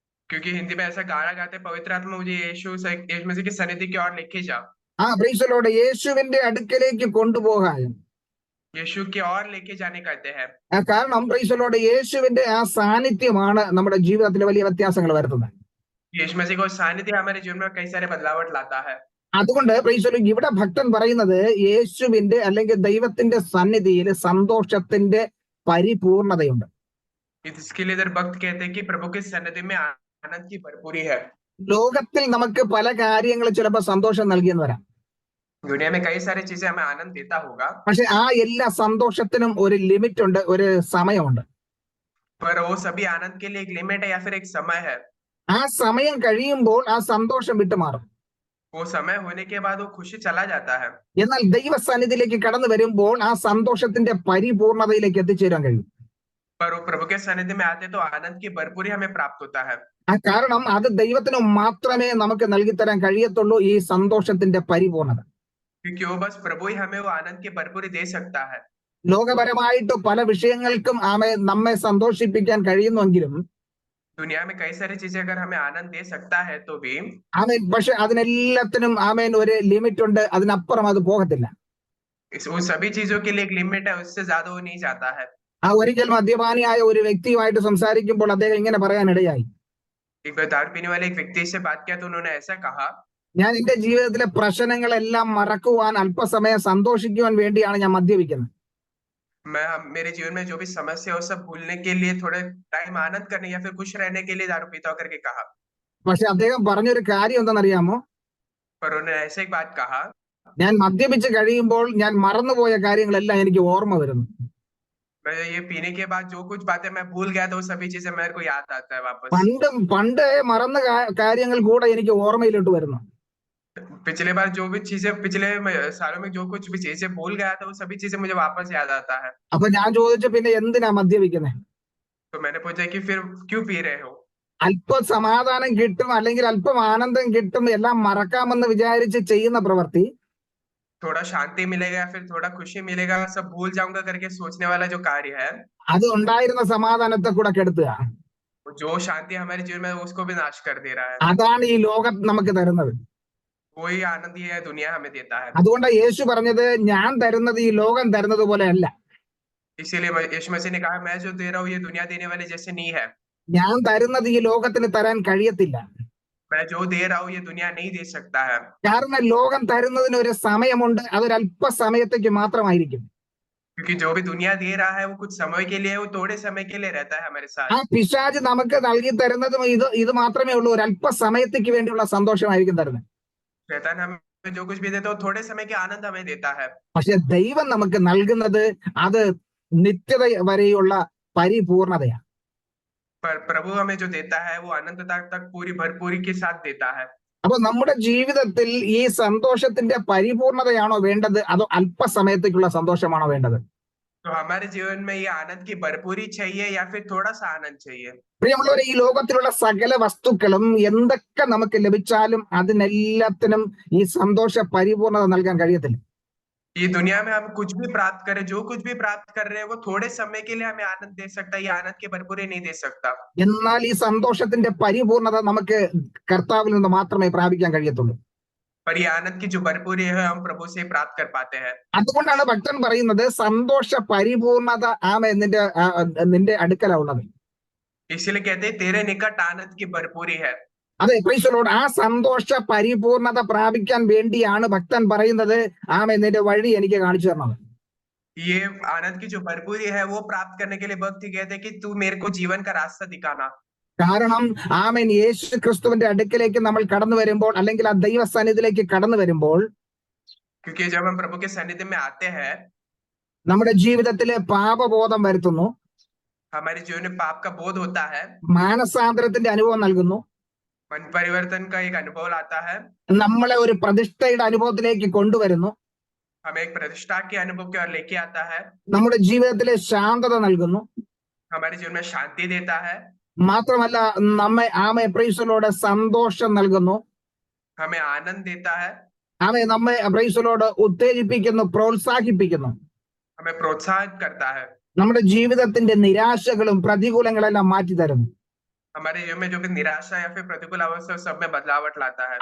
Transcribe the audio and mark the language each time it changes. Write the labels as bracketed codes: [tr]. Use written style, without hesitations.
[hi] क्योंकि हिंदी में ऐसा गाना गाते हैं, पवित्र आत्मा मुझे यीशु मसीह की सन्निधि की ओर लेके जा। [en] Praise the Lord. [ml] യേശുവിന്റെ അടുക്കലേക്ക് കൊണ്ടുപോകാൻ. [hi] यीशु की ओर लेके जाने कहते हैं। [ml] കാരണം [en] praise the Lord [ml] യേശുവിന്റെ ആ സാന്നിധ്യമാണ് നമ്മുടെ ജീവിതത്തിൽ വലിയ വ്യത്യാസങ്ങൾ വരുത്തുന്നത്. [hi] यीशु मसीह का सानिध्य हमारे जीवन में कई सारे बदलावट लाता है। [ml] അതുകൊണ്ട് [en] praise the Lord [ml] ഇവിടെ ഭക്തൻ പറയുന്നത് യേശുവിന്റെ അല്ലെങ്കിൽ ദൈവത്തിന്റെ സന്നിധിയിൽ സന്തോഷത്തിന്റെ പരിപൂർണതയുണ്ട്. [hi] इसके लिए इधर भक्त कहते हैं कि प्रभु के सानिध्य में आनंद की भरपूरी है। [ml] ലോകത്തിൽ നമുക്ക് പല കാര്യങ്ങൾ ചിലപ്പോൾ സന്തോഷം നൽകിയെന്ന് വരാം. [hi] दुनिया में कई सारी चीजें हमें आनंद देता होगा, [ml] പക്ഷെ ആ എല്ലാ സന്തോഷത്തിനും ഒരു ലിമിറ്റ് ഉണ്ട്, ഒരു സമയമുണ്ട്. [hi] पर वो सभी आनंद के लिए एक लिमिट है या फिर एक समय है। [ml] ആ സമയം കഴിയുമ്പോൾ ആ സന്തോഷം വിട്ടുമാറും. [hi] वो समय होने के बाद वो खुशी चला जाता है। [ml] എന്നാൽ ദൈവസന്നിധിയിലേക്ക് കടന്നു വരുമ്പോൾ ആ സന്തോഷത്തിന്റെ പരിപൂർണതയിലേക്ക് എത്തിച്ചേരാൻ കഴിയും. [hi] पर वो प्रभु के सानिध्य में आते तो आनंद की भरपूरी हमें प्राप्त होता है, [ml] ആ കാരണം അത് ദൈവത്തിന് മാത്രമേ നമുക്ക് നൽകിത്തരാൻ കഴിയത്തുള്ളൂ ഈ സന്തോഷത്തിന്റെ പരിപൂർണത. [hi] क्योंकि वो बस प्रभु ही हमें वो आनंद की भरपूरी दे सकता है। [ml] ലോകപരമായിട്ട് പല വിഷയങ്ങൾക്കും നമ്മെ സന്തോഷിപ്പിക്കാൻ കഴിയുന്നെങ്കിലും [hi] दुनिया में कई सारी चीजें अगर हमें आनंद दे सकता है तो भी [ml] പക്ഷെ അതിനെല്ലാത്തിനും ഒരു ലിമിറ്റ് ഉണ്ട്, അതിനപ്പുറം അത് പോകത്തില്ല. [hi] उन सभी चीजों के लिए एक लिमिट है, उससे ज्यादा वो नहीं जाता है। [ml] ഒരിക്കൽ മദ്യപാനിയായ ഒരു വ്യക്തിയുമായിട്ട് സംസാരിക്കുമ്പോൾ അദ്ദേഹം ഇങ്ങനെ പറയാനിടയായി, [hi] एक बार दारू पीने वाले एक व्यक्ति से बात किया तो उन्होंने ऐसा कहा, [ml] ഞാൻ എന്റെ ജീവിതത്തിലെ പ്രശ്നങ്ങളെല്ലാം മറക്കുവാൻ അല്പസമയം സന്തോഷിക്കുവാൻ വേണ്ടിയാണ് ഞാൻ മദ്യപിക്കുന്നത്. [hi] मैं मेरे जीवन में जो भी समस्या है वो सब भूलने के लिए, थोड़े टाइम आनंद करने या फिर खुश रहने के लिए दारू पीता हूं करके कहा। [ml] പക്ഷെ അദ്ദേഹം പറഞ്ഞൊരു കാര്യം എന്താണെന്നറിയാമോ? [hi] पर उन्होंने ऐसे एक बात कहा, [ml] ഞാൻ മദ്യപിച്ച് കഴിയുമ്പോൾ ഞാൻ മറന്നുപോയ കാര്യങ്ങളെല്ലാം എനിക്ക് ഓർമ്മ വരുന്നു. [hi] मैं ये पीने के बाद जो कुछ बातें मैं भूल गया था वो सभी चीजें मेरे को याद आता है वापस। [ml] പണ്ട് മറന്ന കാര്യങ്ങൾ കൂടെ എനിക്ക് ഓർമ്മയിലോട്ട് വരുന്നു. [hi] पिछले बार जो भी चीजें पिछले सालों में जो कुछ भी चीजें भूल गया था वो सभी चीजें मुझे वापस याद आता है। [ml] അപ്പൊ ഞാൻ ചോദിച്ചു, പിന്നെ എന്തിനാ മദ്യപിക്കുന്നത്? [hi] तो मैंने पूछा कि फिर क्यों पी रहे हो? [ml] അല്പ സമാധാനം കിട്ടും അല്ലെങ്കിൽ അല്പം ആനന്ദം കിട്ടും, എല്ലാം മറക്കാമെന്ന് വിചാരിച്ച് ചെയ്യുന്ന പ്രവൃത്തി [hi] थोड़ा शांति मिलेगा या फिर थोड़ा खुशी मिलेगा, सब भूल जाऊंगा करके सोचने वाला जो कार्य है, [ml] അത് ഉണ്ടായിരുന്ന സമാധാനത്തെ കൂടെ കെടുത്തുക. [hi] जो शांति हमारे जीवन में है, उसको भी नाश कर दे रहा है। [ml] അതാണ് ഈ ലോകം നമുക്ക് തരുന്നത്. [hi] वही आनंद ये दुनिया हमें देता है। [ml] അതുകൊണ്ട് യേശു പറഞ്ഞത്, ഞാൻ തരുന്നത് ഈ ലോകം തരുന്നത് പോലെ അല്ല. [hi] इसीलिए यीशु मसीह ने कहा, मैं जो दे रहा हूँ ये दुनिया देने वाले जैसे नहीं है। [ml] ഞാൻ തരുന്നത് ഈ ലോകത്തിന് തരാൻ കഴിയത്തില്ല. [hi] मैं जो दे रहा हूँ ये दुनिया नहीं दे सकता है। [ml] കാരണം ലോകം തരുന്നതിന് ഒരു സമയമുണ്ട്, അതൊരു അല്പ സമയത്തേക്ക് മാത്രമായിരിക്കും. [hi] क्योंकि जो भी दुनिया दे रहा है वो कुछ समय के लिए, वो थोड़े समय के लिए रहता है हमारे साथ। [ml] ആ പിശാച് നമുക്ക് നൽകി തരുന്നതും ഇത് മാത്രമേ ഉള്ളൂ, ഒരു അല്പ സമയത്തേക്ക് വേണ്ടിയുള്ള സന്തോഷമായിരിക്കും തരുന്നത്. [hi] शैतान हमें जो कुछ भी देता है वो थोड़े समय के आनंद हमें देता है, [ml] പക്ഷെ ദൈവം നമുക്ക് നൽകുന്നത് അത് നിത്യത വരെയുള്ള പരിപൂർണതയാണ്. [hi] पर प्रभु हमें जो देता है वो अनंतता तक पूरी भरपूरी के साथ देता है। [ml] അപ്പൊ നമ്മുടെ ജീവിതത്തിൽ ഈ സന്തോഷത്തിന്റെ പരിപൂർണതയാണോ വേണ്ടത്, അതോ അല്പസമയത്തേക്കുള്ള സന്തോഷമാണോ വേണ്ടത്? [hi] तो हमारे जीवन में ये आनंद की भरपूरी चाहिए या फिर थोड़ा सा आनंद चाहिए? [ml] പ്രിയമുള്ളവരെ, ഈ ലോകത്തിലുള്ള സകല വസ്തുക്കളും എന്തൊക്കെ നമുക്ക് ലഭിച്ചാലും അതിനെല്ലാത്തിനും ഈ സന്തോഷ പരിപൂർണത നൽകാൻ കഴിയത്തില്ല. [hi] ये दुनिया में हम कुछ भी प्राप्त करें, जो कुछ भी प्राप्त कर रहे हैं वो थोड़े समय के लिए हमें आनंद दे सकता है, ये आनंद की भरपूरी नहीं दे सकता। [ml] എന്നാൽ ഈ സന്തോഷത്തിന്റെ പരിപൂർണത നമുക്ക് കർത്താവിൽ നിന്ന് മാത്രമേ പ്രാപിക്കാൻ കഴിയത്തുള്ളൂ. [hi] पर ये आनंद की जो भरपूरी है हम प्रभु से प्राप्त कर पाते हैं। [ml] അതുകൊണ്ടാണ് ഭക്തൻ പറയുന്നത്, സന്തോഷ പരിപൂർണത നിന്റെ അടുക്കലാ ഉള്ളത്. [hi] इसीलिए कहते हैं तेरे निकट आनंद की भरपूरी है। [ml] അതെ, [en] Praise the Lord. [ml] ആ സന്തോഷ പരിപൂർണത പ്രാപിക്കാൻ വേണ്ടിയാണ് ഭക്തൻ പറയുന്നത്, നിന്റെ വഴി എനിക്ക് കാണിച്ചു തരണം. [hi] ये आनंद की जो भरपूरी है वो प्राप्त करने के लिए भक्त कहते हैं कि तू मेरे को जीवन का रास्ता दिखाना। [ml] കാരണം യേശു ക്രിസ്തുവിന്റെ അടുക്കലേക്ക് നമ്മൾ കടന്നു വരുമ്പോൾ, അല്ലെങ്കിൽ ആ ദൈവസന്നിധിയിലേക്ക് കടന്നു വരുമ്പോൾ, [hi] क्योंकि जब हम प्रभु के सानिध्य में आते हैं [ml] നമ്മുടെ ജീവിതത്തിലെ പാപബോധം വരുത്തുന്നു, [hi] हमारे जीवन में पाप का बोध होता है, [ml] മാനസാന്തരത്തിന്റെ അനുഭവം നൽകുന്നു, [hi] मन परिवर्तन का एक अनुभव लाता है, [ml] നമ്മളെ ഒരു പ്രതിഷ്ഠയുടെ അനുഭവത്തിലേക്ക് കൊണ്ടുവരുന്നു, [hi] हमें एक प्रतिष्ठा के अनुभव की ओर लेके आता है, [ml] നമ്മുടെ ജീവിതത്തിലെ ശാന്തത നൽകുന്നു, [hi] हमारे जीवन में शांति देता है, [ml] മാത്രമല്ല നമ്മെ [en] praise the Lord [ml] സന്തോഷം നൽകുന്നു, [hi] हमें आनंद देता है, [ml] നമ്മെ [en] praise the lord [ml] ഉത്തേജിപ്പിക്കുന്നു, പ്രോത്സാഹിപ്പിക്കുന്നു, [hi] हमें प्रोत्साहित करता है, [ml] നമ്മുടെ ജീവിതത്തിന്റെ നിരാശകളും പ്രതികൂലങ്ങളെല്ലാം മാറ്റി തരുന്നു. [hi] हमारे जीवन में जो भी निराशा या फिर प्रतिकूल अवस्था सब में बदलावट लाता है,